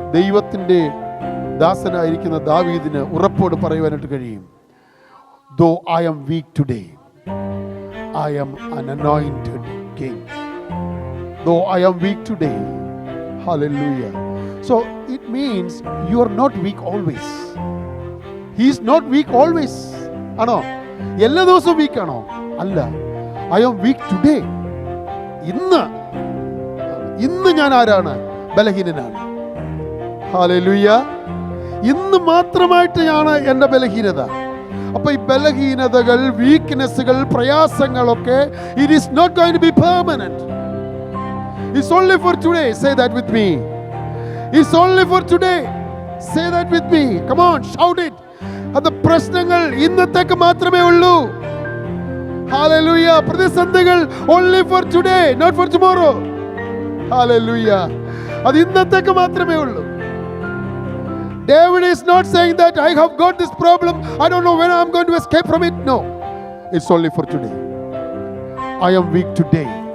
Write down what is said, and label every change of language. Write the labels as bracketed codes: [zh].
[ml] ദൈവത്തിൻ്റെ ദാസനായിരിക്കുന്ന ദാവീദിന് ഉറപ്പോട് പറയുവാനായിട്ട് കഴിയും. [en] Though I am weak today, I am an anointed king. Though I am weak today. Hallelujah. So it means you are not weak always. He is not weak always. [ml] ആണോ? എല്ലാ ദിവസവും week ആണോ? അല്ല. [en] I am weak today. [ml] ഇന്ന് ഞാൻ ആരാണ്? ബലഹീനനാണ്. Hallelujah. ഇന്ന് മാത്രമായിട്ടാണ് എൻ്റെ ബലഹീനത. അപ്പൊ ഈ ബലഹീനതകൾ, വീക്ക്നെസ്സുകൾ, പ്രയാസങ്ങളൊക്കെ [en] it is not going to be permanent. It's only for today. Say that with me. It's only for today. Say that with me. Come on, shout it. [ml] അത് പ്രശ്നങ്ങൾ ഇന്നത്തേക്ക് മാത്രമേ ഉള്ളൂ. [en] Hallelujah. പ്രതിസന്ധികൾ only for today, not for tomorrow. Hallelujah. [ml] അത് ഇന്നത്തേക്ക് മാത്രമേ ഉള്ളൂ. [en] David is not saying that I have got this problem, I don't know when I'm going to escape from it. No. It's only for today. I am weak today.